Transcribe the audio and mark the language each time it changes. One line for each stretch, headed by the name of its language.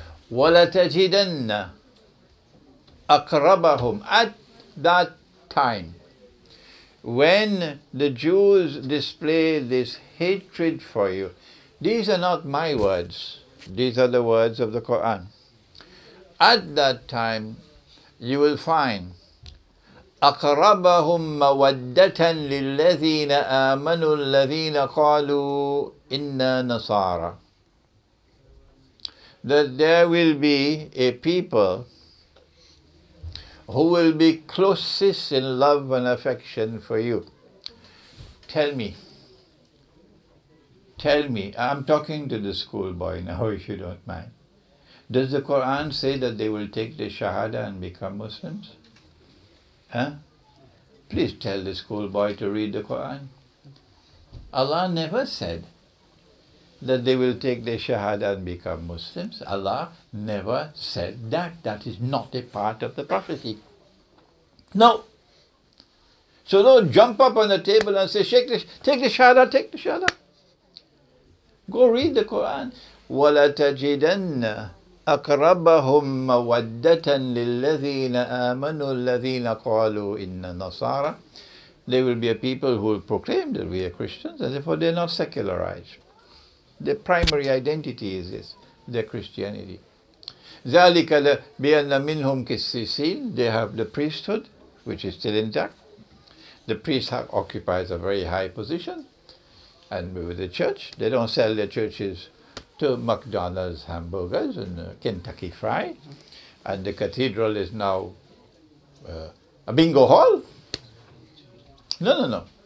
Arabic: وَلَتَجِدَنَّ أَقْرَبَهُمْ.
English: At that time, when the Jews display this hatred for you, these are not my words, these are the words of the Quran. At that time, you will find
Arabic: أَقْرَبَهُمْ مَوَدَّةً لِلَّذِينَ آمَنُوا الَّذِينَ قَالُوا إِنَّا نَصَارَى.
English: That there will be a people who will be closest in love and affection for you. Tell me, I'm talking to the schoolboy now, if you don't mind. Does the Quran say that they will take the Shahada and become Muslims? Huh? Please tell the schoolboy to read the Quran. Allah never said that they will take their Shahada and become Muslims. Allah never said that. That is not a part of the prophecy. No. So don't jump up on the table and say, take the Shahada, take the Shahada. Go read the Quran. وَلَتَجِدَنَّ
Arabic: أقربهم مودة للذين آمنوا الذين قالوا إن نصارى.
English: They will be a people who will proclaim that we are Christians, and therefore they're not secularized. Their primary identity is this, their Christianity.
Arabic: ذلك بأن منهم قسيسين.
English: They have the priesthood, which is still intact. The priest occupies a very high position, and with the church, they don't sell their churches to McDonald's hamburgers and Kentucky Fried, and the cathedral is now a bingo hall. No.